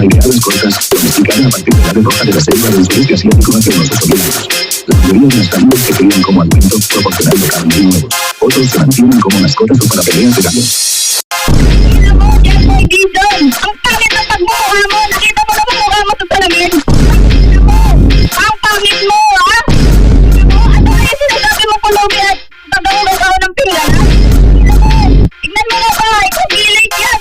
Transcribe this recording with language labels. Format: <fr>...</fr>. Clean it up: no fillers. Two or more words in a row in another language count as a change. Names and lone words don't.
<es>y de alas cortas, domesticada a partir de la ave roja de la selva del sureste asiático hace unos 8000 años. La mayoría de las gallinas se crían como alimento, proporcionando carne y huevos. Otros se mantienen como mascotas o para peleas de gallo.</es> <tl>Tingnan mo, yan mo, Dizon! Ang pangit ng pagmumukha mo! Nakita mo na mukha mo sa salamin! Tingnan mo! Ang pangit mo, ha? Tingnan mo, ano kaya sinasabi mo pulubi at pagkahulog ako ng pinggan, ha? Tingnan mo! Tingnan mo nga ba? Ikaw gilit yan!</tl>